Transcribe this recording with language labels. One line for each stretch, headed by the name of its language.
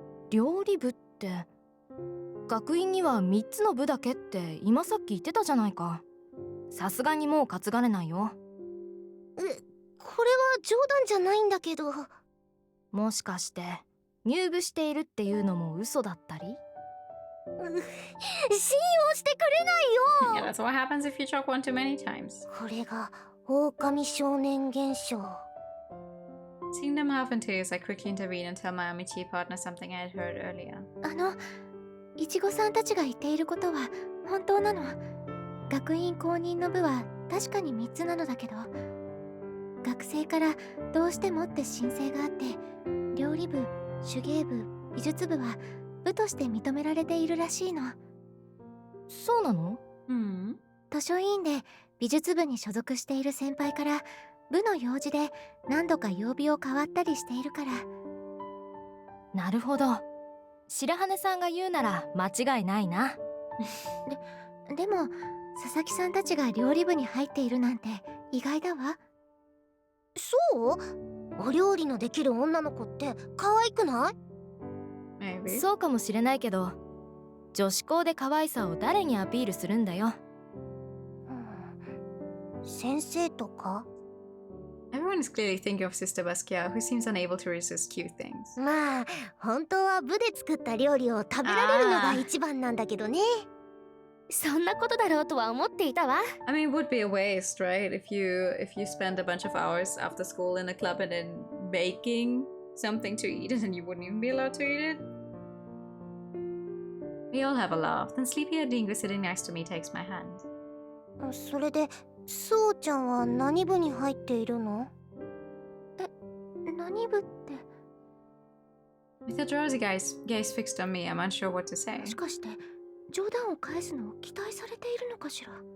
Japanese: 料理部って学院には3つの部だけって今さっき言ってたじゃないか。さすがにもう担がれないよ。これは冗談じゃないんだけど。もしかして入部しているっていうのも嘘だったり？信用してくれない
English: Yeah, that's what happens if you choke one too many times.
Japanese: これが狼少年現象。
English: Seeing them half in tears, I quickly intervene and tell my Amici partner something I had heard earlier.
Japanese: いちごさんたちが言っていることは本当なの。学院公認の部は確かに3つなのだけど、学生からどうしてもって申請があって、料理部、手芸部、美術部は部として認められているらしいの。そうなの？図書委員で美術部に所属している先輩から部の用事で何度か曜日を変わったりしているから。なるほど。白羽さんが言うなら間違いないな。でも佐々木さんたちが料理部に入っているなんて意外だわ。そう？お料理のできる女の子って可愛くない？
English: Maybe.
Japanese: そうかもしれないけど、女子校で可愛さを誰にアピールするんだよ。先生とか？
English: Everyone is clearly thinking of Sister Basquiat, who seems unable to resist cute things.
Japanese: まあ本当は部で作った料理を食べられるのが一番なんだけどね。そんなことだろうとは思っていたわ。
English: I mean, it would be a waste, right? If you spend a bunch of hours after school in a club and then baking something to eat and then you wouldn't even be allowed to eat it. We all have a laugh. Then sleepy-eyed Lingo sitting next to me takes my hand.
Japanese: それでそうちゃんは何部に入っているの？何部って？
English: With a drowsy gaze fixed on me, I'm unsure what to say.
Japanese: もしかして冗談を返すのを期待されているのかしら？